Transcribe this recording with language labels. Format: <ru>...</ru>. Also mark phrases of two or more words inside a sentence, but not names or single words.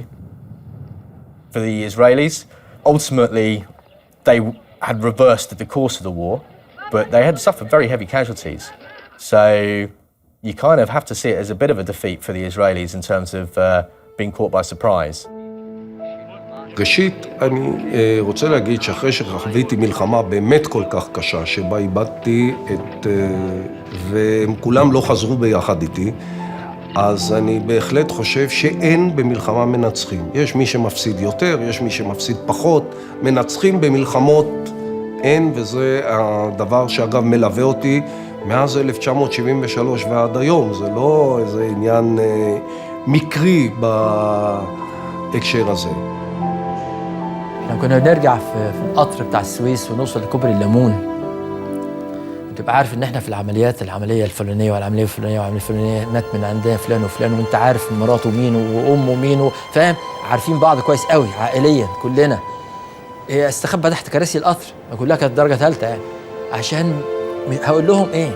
<en>For the Israelis, ultimately, they had reversed the course of the war, but they had suffered very heavy casualties. So you kind of have to see it as a bit of a defeat for the Israelis in terms of being caught by surprise.</en> <he>ראשית, אני רוצה להגיד שאחרי שחוויתי מלחמה באמת כל כך קשה, שבה איבדתי והם כולם לא חזרו ביחד איתי, אז אני בהחלט חושב שאין במלחמה מנצחים. יש מי שמפסיד יותר, יש מי שמפסיד פחות, מנצחים במלחמות אין, וזה הדבר שאגב מלווה אותי מאז 1973 ועד היום. זה לא איזה עניין מקרי בהקשר הזה.</he> <ar>احنا كنا بنرجع في القطر بتاع السويس ونوصل لكوبري الليمون، وتبقى عارف ان احنا في العمليه الفلانيه والعمليه الفلانيه والعمليه الفلانيه مات من عندنا فلان وفلان، وانت عارف مراته مين وامه مين، فاهم؟ عارفين بعض كويس قوي عائليا كلنا. استخبى تحت كراسي القطر، كلها كانت درجه ثالثه يعني، عشان هقول لهم ايه؟</ar>